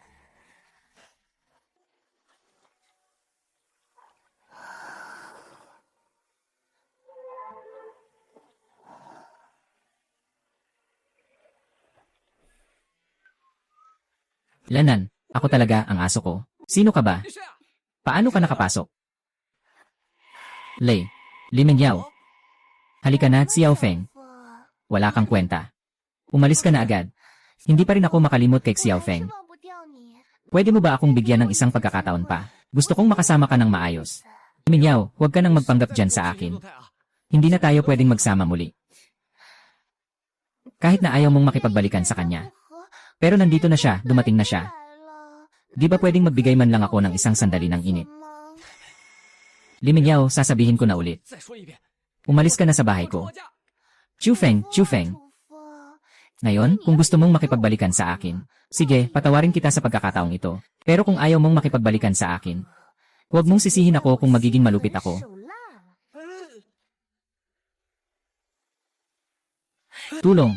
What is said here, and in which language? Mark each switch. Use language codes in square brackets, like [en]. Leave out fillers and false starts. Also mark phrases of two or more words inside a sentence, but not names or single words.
[tl] Lanan, ako talaga ang aso ko. Sino ka ba? Paano ka nakapasok? Lei, Li Mengyao. Halika na, Xiao Feng. Wala kang kwenta. Umalis ka na agad. Hindi pa rin ako makalimot kay Xiao Feng. [zh] 忘不掉你。 [tl] Pwede mo ba akong bigyan ng isang pagkakataon pa? Gusto kong makasama ka ng maayos. Minyaw, huwag ka nang magpanggap dyan sa akin. Hindi na tayo pwedeng magsama muli. Kahit na ayaw mong makipagbalikan sa kanya. Pero nandito na siya, dumating na siya. Di ba pwedeng magbigay man lang ako ng isang sandali ng init? Liminyaw, sasabihin ko na ulit. [zh] 再说一遍， [tl] Umalis ka na sa bahay [zh] 住 [tl] ko. [zh] 我家。 [tl] Chufeng, Chufeng. Ngayon, kung gusto mong makipagbalikan sa akin, sige, patawarin kita sa pagkakataong ito. Pero kung ayaw mong makipagbalikan sa akin, huwag mong sisihin ako kung magiging malupit ako. [zh] 手辣。 [tl] Tulong.